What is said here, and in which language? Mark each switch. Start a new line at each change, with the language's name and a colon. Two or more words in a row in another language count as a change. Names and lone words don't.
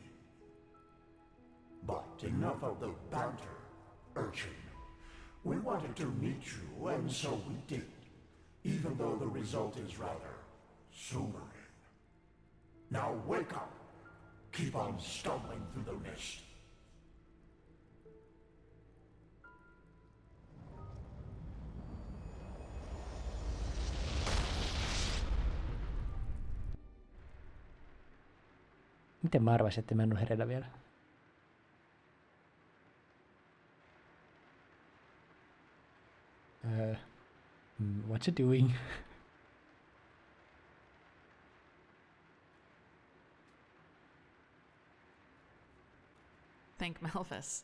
English: But enough of the banter, urchin. We wanted to meet you, and so we did, even though the result is rather sobering. Now wake up. Keep on stumbling through the mist.
Finnish: Miten mä arvasin, että mä en oo hereillä vielä?
English: What you doing? Thank Malphus.